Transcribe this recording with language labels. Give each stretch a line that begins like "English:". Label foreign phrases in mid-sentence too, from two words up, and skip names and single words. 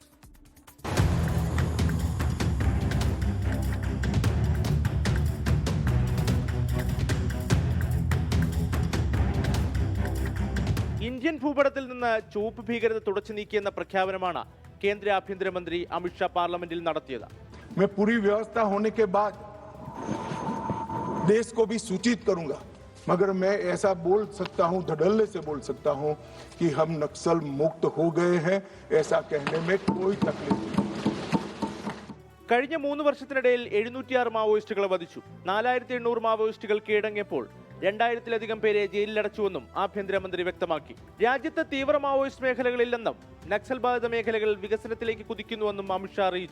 Malayalam: ഇന്ത്യൻ ഭൂപടത്തിൽ നിന്ന് ചുവപ്പ് ഭീകരത തുടച്ചു നീക്കിയെന്ന പ്രഖ്യാപനമാണ് കേന്ദ്ര ആഭ്യന്തരമന്ത്രി അമിത്ഷാ പാർലമെന്റിൽ നടത്തിയത്.
Hindi: मैं पूरी व्यवस्था होने के बाद देश को भी सूचित करूंगा, मगर मैं ऐसा बोल सकता हूं, धड़ल्ले से बोल सकता हूं कि हम नक्सल मुक्त हो गए हैं. ऐसा कहने में कोई तकलीफ नहीं.
Malayalam: കഴിഞ്ഞ 3 വർഷത്തിനിടയിൽ 706 മാവോയിസ്റ്റുകളെ വധിച്ചു. 4800 മാവോയിസ്റ്റുകൾ കീഴടങ്ങിയപ്പോൾ 2000-ലധികം പേരെ ജയിലിലടച്ചുവെന്നും ആഭ്യന്തരമന്ത്രി വ്യക്തമാക്കി. രാജ്യത്ത് തീവ്ര മാവോയിസ്റ്റ് മേഖലകളില്ലെന്നും നക്സൽ ബാധിത മേഖലകൾ വികസനത്തിലേക്ക് കുതിക്കുന്നുവെന്നും അമിത്ഷാ അറിയിച്ചു.